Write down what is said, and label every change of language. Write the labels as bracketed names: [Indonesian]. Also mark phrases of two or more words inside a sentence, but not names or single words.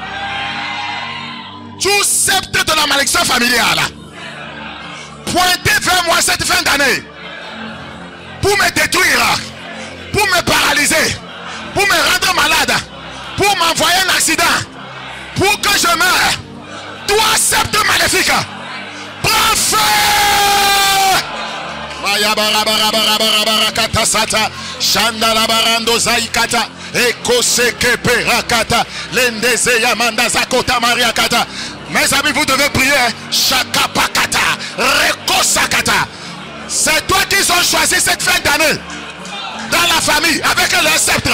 [French] Tout sceptre de la malédiction familiale pointé vers moi cette fin d'année pour me détruire, pour me paralyser, pour me rendre malade, pour m'envoyer un accident, pour que je meure. Toi, sceptre maléfique, prends feu. Maya barabarabarabarabarakata sata, chandala barando zaikata, ekoseke perakata, lendeze yamanda zakota mariakata. Mes amis, vous devez prier. Shakapakata, rekosakata. C'est toi qui ont choisi cette fin d'année dans la famille avec le sceptre.